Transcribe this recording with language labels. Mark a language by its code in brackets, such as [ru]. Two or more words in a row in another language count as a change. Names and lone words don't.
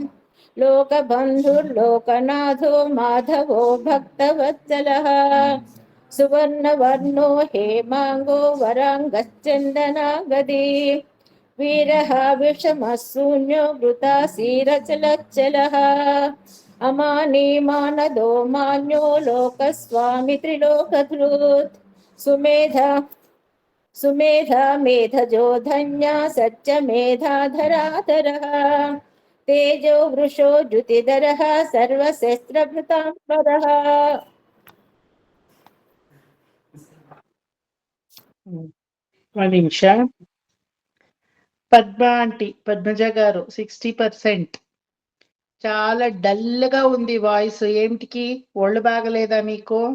[sa] लोकबन्धुर्लोकनाथो माधवो भक्तवत्सलः सुवर्णवर्णो हेमाङ्गो वराङ्गश्चन्दनागदी वीरः विषमः शून्यो वृतासीरचलच्चलः अमानी मानदो मान्यो लोकस्वामी त्रिलोकधृत् सुमेधा मेधजो धन्या सच्च मेधाधराधरः तेजो वृषो द्युतिधरः सर्वशस्त्रभृताम्बरः [te] ఒక నిమిష పద్మ ఆంటీ పద్మజ గారు 60%. చాలా డల్ గా ఉంది వాయిస్. ఏమిటికి? ఒళ్ళు బాగలేదా మీకు?